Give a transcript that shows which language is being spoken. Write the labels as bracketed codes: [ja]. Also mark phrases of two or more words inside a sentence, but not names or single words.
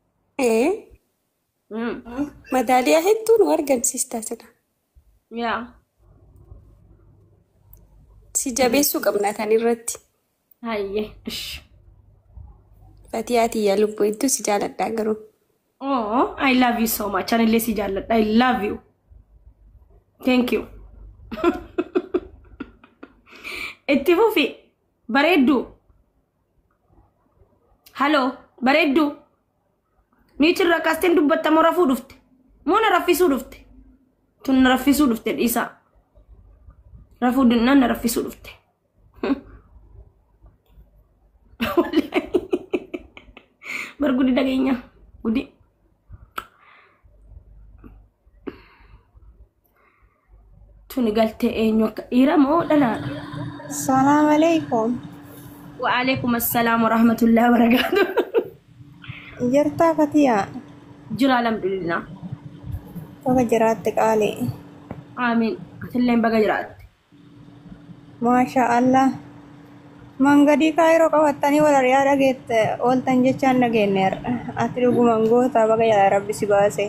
[om] madaaliyaa hedduu nu argamsiistaa sirra yaa si jabeessuu qabna tan irratti hayye Fatii ati yaa lubbuu hedduu si jaaladhaa garuu [en] oh I love you so much [om] anillee si jaaladha [en] I love you thank you [om] itti fufi bareeddu hello bareeddu niichi rakkaasteen dubbattamoo rafuu dhufte moo na raffisuu dhufte tun na raffisuu dhufte dhiisaa rafuu dinnaan na raffisuu dhufte bar gudi dhageenya gudi tuni galte eenyu akka dhiira moo dhalaadha [ar] السلام عليكم وعليكم السلام ورحمة الله وبركاته [om] jirtaa Fatiyaa jira alhamdulillah baga jiraatte qaalee amiin atilleen baga jiraatte [ar] ما شاء الله [om] mangadii kaayiroo qabattanii wal ari'aa dhageette ooltan jechaan dhageenneer ati dhuguman goota baga yaa rabbi si baase